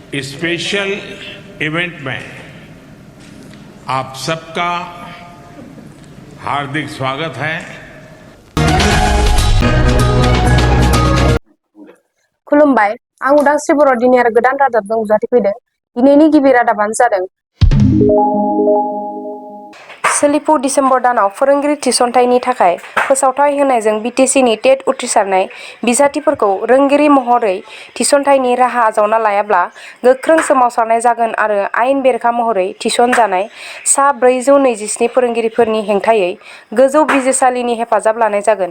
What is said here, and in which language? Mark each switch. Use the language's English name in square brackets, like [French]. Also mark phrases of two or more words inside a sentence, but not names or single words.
[Hindi] स्पेशल इवेंट में आप सबका हार्दिक स्वागत है। [Bodo] खुलुमबाय आं उदांस्रि बर' दिनै आरो गोदान रादाबजों नुजाथिफैदों। दिनैनि गिबि रादाबानो जादों सोलिफु डिसेम्बर दानाव फोरोंगिरि थिसनथायनि थाखाय फोसावथाय होनायजों BTC नि टेट उथ्रिसारनाय बिजाथिफोरखौ रोंगिरि महरै थिसनथायनि राहा आजावना लायाब्ला गोख्रों सोमावसारनाय जागोन आरो आयेन बेरेखा महरै थिसनजानाय सा 427 फोरोंगिरिफोरनि हेंथायै गोजौ बिजिरसालिनि हेफाजाब लानाय जागोन।